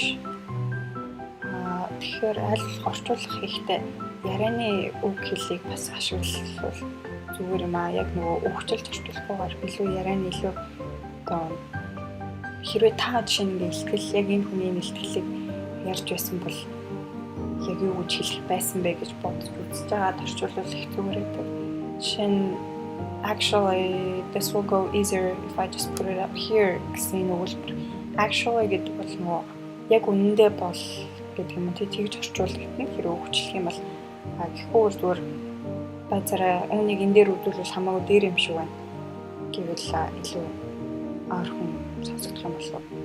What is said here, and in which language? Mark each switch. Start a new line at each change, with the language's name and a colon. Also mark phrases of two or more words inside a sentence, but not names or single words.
Mongolian: Тэгэхээр аль орчуулах хийхдээ ярианы үг хэлийг бас ашиглавал зүгээр юм аа. Яг нөгөө өгчөлж орчуулахгүйгээр илүү ярианы илүү одоо хэрвээ та жишээ нь илтгэл яг энэ хүний илтгэлийг ярьж байсан бол яг юу гэж хэлэх байсан бэ гэж бодож үзэж байгаа орчуулвал их зүгээр байдаг. Жишээ нь
English: actually this will go easier if I just put it up here
Mongolian: гэсэн өгүүлбэр. Actually гэдэг бол нөгөө яг үнэндээ бол гэдэг юм тэгж орчуулдаг нь хэрэг өгчлөх юм бол гэхгүй зүгээр базараа үүнийг энэ дээр үзүүлвэл хамаагүй дээр юм шиг байна гэвэл илүү ойрхон сонсогдох юм болов.